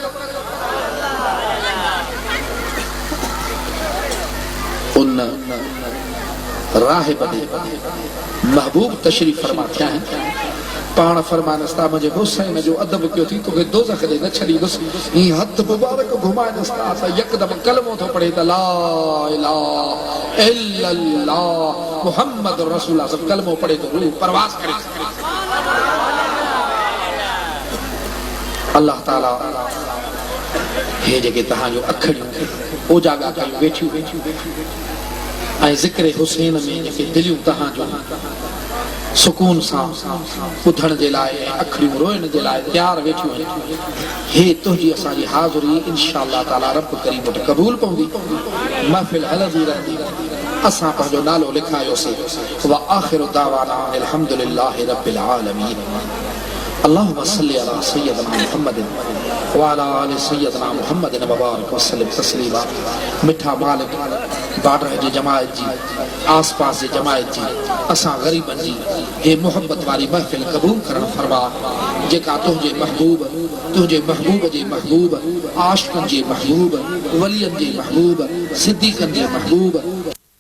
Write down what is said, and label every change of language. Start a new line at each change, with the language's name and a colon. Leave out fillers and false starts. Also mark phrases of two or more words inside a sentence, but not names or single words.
Sindhi: उन राहिब महबूब तशरीफ फरमा थिया आहिनि पाण फरमाइनसि था मुंहिंजे हुसैन जो अदब कयो थी तोखे दोज़ख ॾे न छॾींदुसि हीअं हथ मुबारक घुमाइनसि था त यकदमि कलमो थो पढ़े त
Arabic: لا إله إلا الله محمد رسول الله
Sindhi: सब कलमो पढ़े तो रूह परवास करे अल्लाह ताला हे जेके तव्हांजो अखड़ियूं ओजागा कयूं वेठियूं ऐं ज़िक्र हुसैन में जेके दिलियूं तहांजो सुकून सां ॿुधण जे लाइ ऐं अखियूं रोइण जे लाइ तयार वेठियूं आहिनि हे तुंहिंजी असांजी हाज़िरी इंशाअल्लाह ताला रब करीम वटि क़बूल पवंदी महफ़िल हलंदी रहंदी असां पंहिंजो नालो लिखायोसीं
Arabic: وآخر دعوانا الحمد لله رب العالمين اللهم صل على سيدنا محمد وعلى آل سيدنا محمد وبارك وسلم تسليما
Sindhi: मिठा मालिक बाडर जी जमायत जी आस पास जी जमायत जी असां ग़रीबन जी हे मोहब्बत वारी महफ़िल क़बूल करण फरमा जेका तुंहिंजे महबूब जे महबूब आशिक़नि जे महबूब वलियनि जे महबूब सिद्दीक़नि जे महबूब